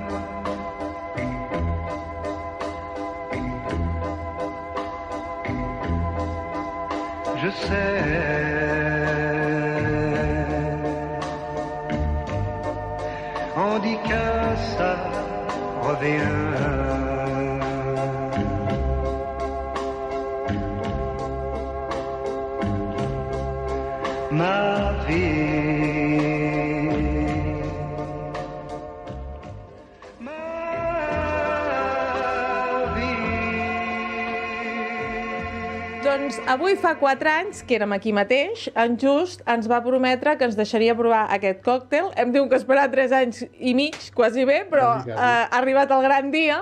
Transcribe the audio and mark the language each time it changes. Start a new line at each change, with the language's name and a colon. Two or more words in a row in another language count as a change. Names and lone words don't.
French: Je sais, on dit que ça revient. Ma vie,
Catalan: Doncs avui fa 4 anys que érem aquí mateix, en Just ens va prometre que ens deixaria provar aquest còctel. Hem tingut que esperar 3 anys i mig, quasi bé, però ha arribat el gran dia.